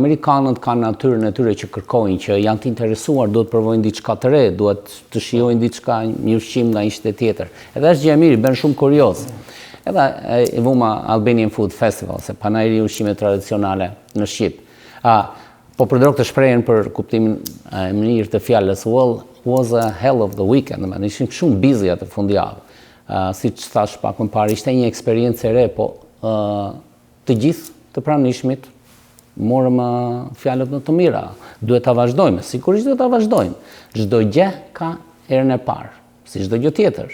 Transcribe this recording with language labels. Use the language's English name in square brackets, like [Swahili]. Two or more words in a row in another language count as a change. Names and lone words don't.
[Albanian] Amerikanët kanë natyrën e tyre që kërkojnë, që janë të interesuar, duhet provojnë diçka të re, duhet të shijojnë diçka, një ushqim nga një shtet tjetër. Edhe është gjë e mirë, bën shumë kurioz. Edhe e vuma Albanian Food Festival, se panajri ushqime tradicionale në Shqip. Po përdor këtë shprehjen për kuptimin e mirë të fjalës [English] was a hell of the weekend, [Albanian] dhe ishim shumë busy atë fundjavë. Si që thash pak më parë, ishte një eksperiencë e re, po të gjithë të pranishmit morëm fjalët në të mira. Duhet ta vazhdojmë, sigurisht duhet ta vazhdojmë. Çdo gjë ka erën e parë, si çdo gjë tjetër.